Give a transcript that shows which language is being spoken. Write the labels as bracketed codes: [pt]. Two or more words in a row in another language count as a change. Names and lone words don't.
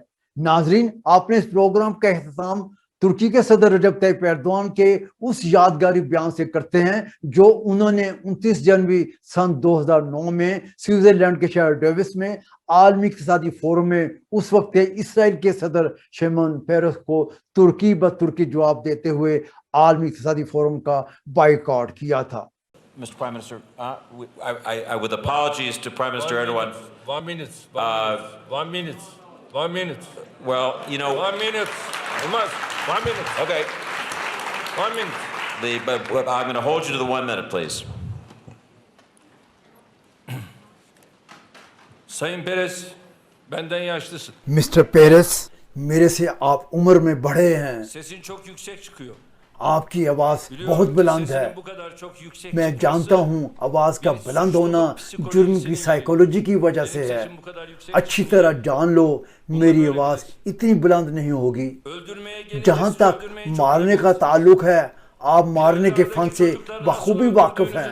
[ur] ناظرین، آپ نے اس پروگرام کا اختتام ترکی کے صدر رجب طیب ایردوان کے اس یادگاری بیان سے کرتے ہیں جو انہوں نے 29 جنوری سن 2009 میں سوئٹزرلینڈ کے شہر ڈیوس میں عالمی اقتصادی فورم میں اس وقت کے اسرائیل کے صدر شیمون پیرس کو ترکی بترکی جواب دیتے ہوئے عالمی اقتصادی فورم کا بائیکاٹ کیا تھا۔ [en] Mr. Prime Minister, with apologies to Prime Minister Erdogan. 1 minute. 1 minute. 1 minute. Well, you know. 1 minute. Olmaz. 1 minute. Okay. 1 minute. But I'm going to hold you to the 1 minute, please. [tr] Sayın Perez, benden yaşlısın. [ur] مسٹر پیرس، میرے سے آپ عمر میں بڑے ہیں، [tr] Sesin çok yüksek çıkıyor. [ur] آپ کی آواز بہت بلند ہے۔ [tr] Bu kadar çok yüksek [ur] میں جانتا ہوں آواز کا بلند ہونا جرم کی سائیکولوجی کی وجہ سے ہے۔ اچھی طرح جان لو میری آواز اتنی بلند نہیں ہوگی۔ جہاں تک مارنے کا تعلق ہے، آپ مارنے کے فن سے بخوبی واقف ہیں۔